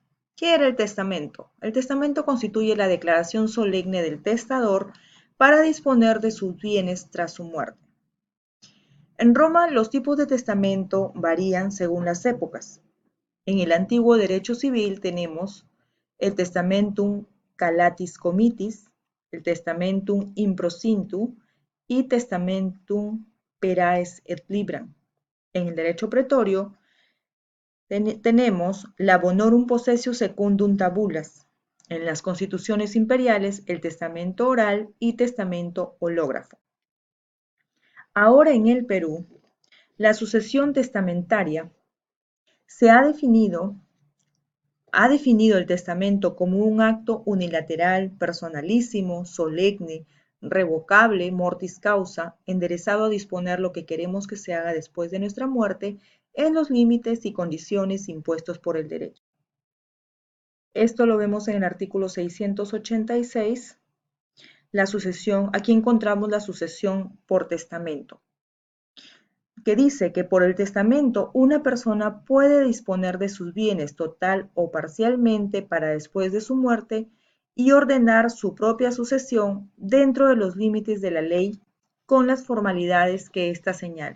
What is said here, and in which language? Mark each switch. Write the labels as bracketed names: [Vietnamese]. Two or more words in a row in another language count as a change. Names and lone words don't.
[Spanish] ¿Qué era el testamento? El testamento constituye la declaración solemne del testador para disponer de sus bienes tras su muerte. En Roma, los tipos de testamento varían según las épocas. En el antiguo derecho civil tenemos el [Latin] testamentum calatis comitis, [Spanish] el [Latin] testamentum improsintu [Spanish] y [Latin] testamentum peraes et libram. [Spanish] En el derecho pretorio tenemos la [Latin] bonorum possessio secundum tabulas. [Spanish] En las constituciones imperiales, el testamento oral y testamento hológrafo. Ahora en el Perú, la sucesión testamentaria se ha definido el testamento como un acto unilateral, personalísimo, solemne, revocable, [Latin] mortis causa, [Spanish] enderezado a disponer lo que queremos que se haga después de nuestra muerte en los límites y condiciones impuestos por el derecho. Esto lo vemos en el artículo 686, la sucesión, aquí encontramos la sucesión por testamento, que dice que por el testamento una persona puede disponer de sus bienes total o parcialmente para después de su muerte y ordenar su propia sucesión dentro de los límites de la ley con las formalidades que ésta señale.